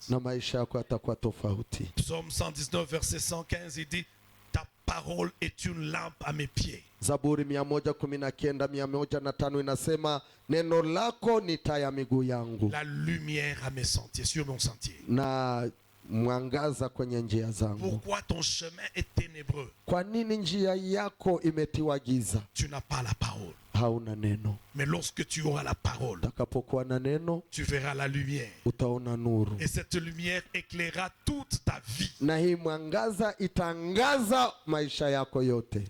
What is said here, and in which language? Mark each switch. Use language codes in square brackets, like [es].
[sw] Na maisha yako yatakuwa tofauti. [fr] Psaume 119 verset 115, il dit: ta parole est une lampe à mes pieds. [sw] Zaburi 119:105 inasema neno lako ni taa ya miguu yangu. [fr] La lumière à mes sentiers, sur mon sentier. [sw] Na mwangaza kwenye njia zangu. [fr] Pourquoi ton chemin est ténébreux? [sw] Kwa nini njia yako imetiwa giza? [fr] Tu n'as pas la parole. [sw] Hauna neno. [fr] Mais lorsque tu auras la parole, [sw] Utakapokuwa na neno, [fr] tu verras la lumière. [sw] utaona nuru. [fr] Et cette lumière éclairera toute ta vie. [sw] Na hii mwangaza itangaza maisha yako yote.